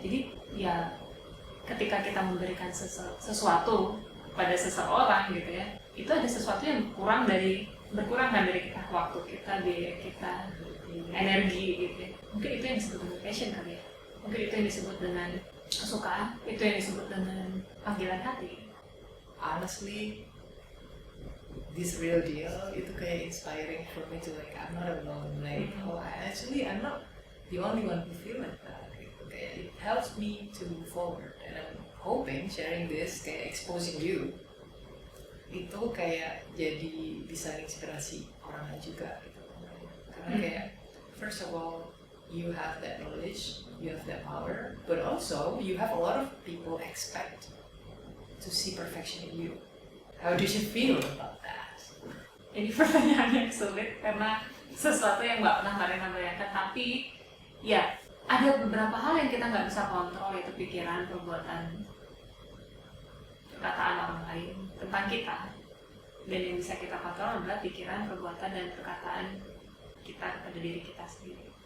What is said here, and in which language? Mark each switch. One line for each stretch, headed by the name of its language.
Indonesian: Jadi ya ketika kita memberikan sesuatu pada seseorang gitu ya, itu ada sesuatu yang berkurang kan dari kita, waktu kita, biaya kita, energi gitu ya. Mungkin itu yang disebut dengan passion kali ya. Mungkin itu yang disebut dengan kesukaan, itu yang disebut dengan panggilan hati.
English: Honestly, this real deal
Indonesian: itu kayak
English: inspiring for me to like I'm not alone, like oh I'm not the only one who feel like that gitu. Kayak it helps me to move forward, and I'm hoping sharing this kayak exposing you
Indonesian: itu kayak jadi bisa inspirasi orang lain juga gitu. Karena kayak
English: first of all you have that knowledge, you have that power, but also you have a lot of people expect to see perfection in you. How do you feel about that?
Indonesian: Ini pertanyaan yang sulit karena sesuatu yang nggak pernah Marina bayangkan, tapi ya ada beberapa hal yang kita nggak bisa kontrol, yaitu pikiran, perbuatan, perkataan orang lain tentang kita. Dan yang bisa kita kontrol adalah pikiran, perbuatan, dan perkataan kita kepada diri kita sendiri.